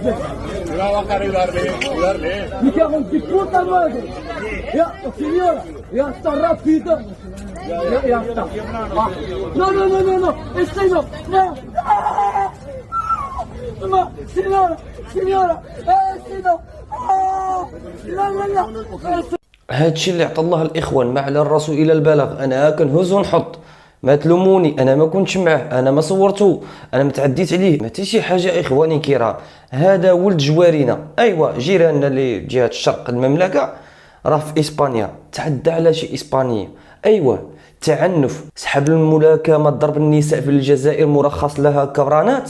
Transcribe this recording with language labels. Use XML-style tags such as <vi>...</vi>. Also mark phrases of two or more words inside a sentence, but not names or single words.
<es>Va a bajar y darle. Maricón de puta madre. Ya, señora, ya está rápido. Ya está. No, este no. No, señora, este no.</es> <ar>لا هادشي اللي عطى الله الاخوان ما على الرسول الى البلاغ. انا كنهز ونحط، ما تلوموني، انا ما كنتش معاه، انا ما صورته، انا ما تعديت عليه، ما حتى شي حاجه. اخواني الكرام، هذا ولد جوارينا، ايوا جيراننا اللي جهه الشرق المملكه، راه في اسبانيا تعدى على شي اسبانيه، ايوا تعنف، سحب الملاكمه، ضرب النساء في الجزائر مرخص لها كبرانات.</ar>